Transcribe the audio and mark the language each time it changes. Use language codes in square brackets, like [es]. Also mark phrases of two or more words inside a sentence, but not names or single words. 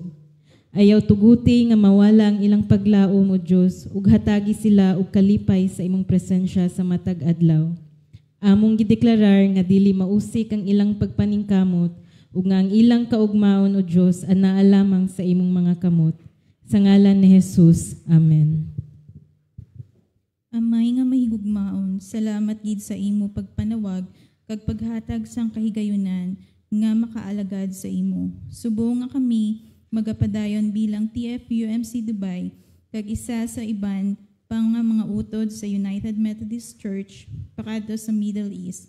[ceb] Ayaw tuguti nga mawala ang ilang paglaom o Diyos, ug hatagi sila og kalipay sa imong presensya sa matag adlaw. Among gideklarar nga dili mausik ang ilang pagpaningkamot, ug nga ang ilang kaugmaon o Diyos anaa lamang sa imong mga kamot. Sa ngalan ni Jesus. Amen. [hil] Amay nga mahigugmaon, salamat gid sa imo pagpanawag, kag paghatag sang kahigayunan, nga makaalagad sa imo. Subo nga kami, magapadayon bilang TFUMC Dubai, kag isa sa iban pang nga mga utod sa United Methodist Church, pakadto sa Middle East.